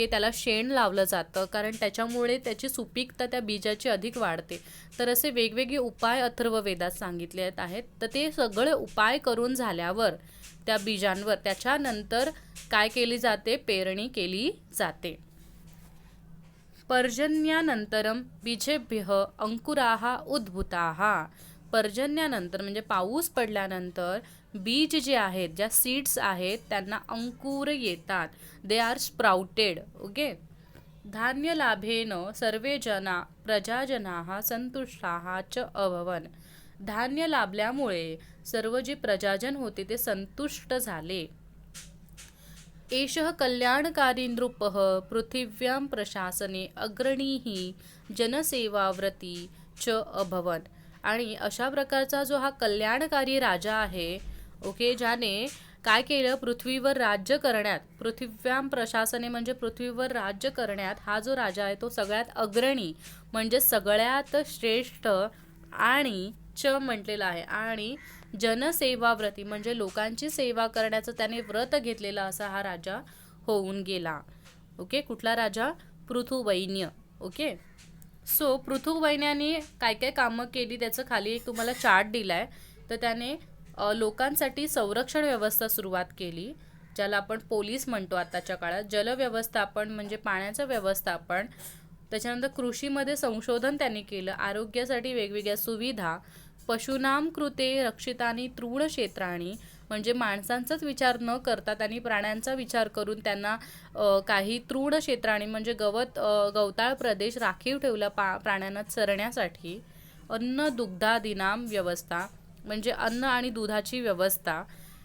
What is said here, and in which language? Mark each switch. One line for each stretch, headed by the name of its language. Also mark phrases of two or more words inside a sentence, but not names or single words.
Marathi: त्याला शेण लावलं जातं, कारण त्याच्यामुळे त्याची सुपीकता त्या बीजाची अधिक वाढते. तर असे वेगवेगळे उपाय अथर्ववेदात सांगितले आहेत. तर ते सगळे उपाय करून झाल्यावर त्या बीजांवर त्याच्यानंतर काय केली जाते, पेरणी केली जाते.
Sanskrit: पर्जन्यानंतरम बीजेभ्यः अंकुराः उद्भूताः.
Marathi: पर्जन्यानंतर म्हणजे पाऊस पडल्यानंतर बीज जे आहेत, ज्या सीड्स आहेत त्यांना अंकुर येतात.
English: They are sprouted. Okay.
Sanskrit: धान्य लाभेन सर्वे जना प्रजाजनाः संतुष्टाः च अभवन्.
Marathi: धान्य लाभल्यामुळे सर्व जे प्रजाजन होते ते संतुष्ट झाले.
Sanskrit: एषः कल्याणकारी नृपः पृथिव्यां प्रशासने अग्रणीः जनसेवाव्रती च अभवन्.
Marathi: आणि अशा प्रकारचा जो हा कल्याणकारी राजा आहे, ओके, ज्याने काय केलं, पृथ्वीवर राज्य करण्यात,
Sanskrit: पृथिव्यां प्रशासने
Marathi: म्हणजे पृथ्वीवर राज्य करण्यात हा जो राजा आहे तो सगळ्यात अग्रणी म्हणजे सगळ्यात श्रेष्ठ आणि च म्हटलेला आहे. आणि जनसेवाव्रती म्हणजे लोकांची सेवा करण्याचं त्याने व्रत घेतलेला असा हा राजा होऊन गेला. ओके. कुठला राजा, पृथुवैन्य. ओके. सो पृथुवैन्याने काय काय कामं केली त्याचं खाली एक तुम्हाला चार्ट दिलाय. तर त्याने लोकांसाठी संरक्षण व्यवस्था सुरुवात केली, ज्याला आपण पोलीस म्हणतो आताच्या काळात. जलव्यवस्थापन म्हणजे पाण्याचं व्यवस्थापन. त्याच्यानंतर कृषीमध्ये संशोधन त्यांनी केलं. आरोग्यासाठी वेगवेगळ्या सुविधा.
Sanskrit: पशूनाम कृते रक्षितानी तृण क्षेत्राणी
Marathi: म्हणजे माणसांचाच विचार न करता त्यांनी प्राण्यांचा विचार करून त्यांना काही
Sanskrit: तृण क्षेत्राणी
Marathi: म्हणजे गवताळ प्रदेश राखीव ठेवला प्राण्यांना चरण्यासाठी.
Sanskrit: अन्न दुग्धादीनाम व्यवस्था
Marathi: म्हणजे अन्न आणि दुधाची व्यवस्था.